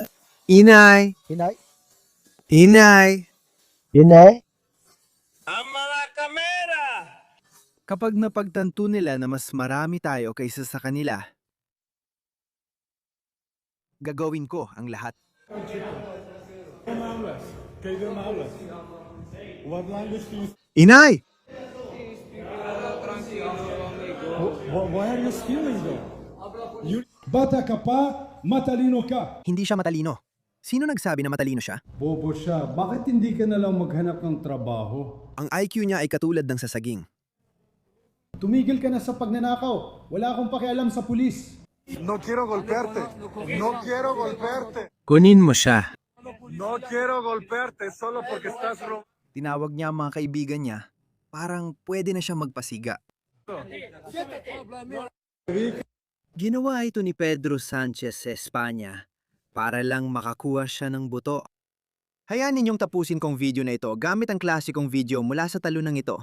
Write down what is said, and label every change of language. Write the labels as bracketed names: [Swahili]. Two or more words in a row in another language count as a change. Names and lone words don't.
[Filipino] Inay! Inay? Inay! Inay? Kapag napagtanto nila na mas marami tayo kaysa sa kanila, Gagawin ko ang lahat. [English] What language do you... [Filipino] Inay! [English] Why are you stealing though? [Filipino] Bata ka pa, matalino ka. Hindi siya matalino. Sino nagsabi na matalino siya? Bobo siya, bakit hindi ka na lang maghanap ng trabaho? Ang IQ niya ay katulad ng sasaging. Tumigil ka na sa pagnanakaw. Wala akong pakialam sa pulis. [Spanish] No quiero golpearte. No quiero golpearte. [Filipino] Kunin mo siya. [Spanish] No quiero golpearte solo porque estás robando. [Filipino] Tinawag niya ang mga kaibigan niya. Parang pwede na siya magpasiga. Ginawa ito ni Pedro Sanchez sa Espanya para lang makakuha siya ng buto. Hayaan ninyong tapusin kong video na ito gamit ang klasikong video mula sa talunang ito.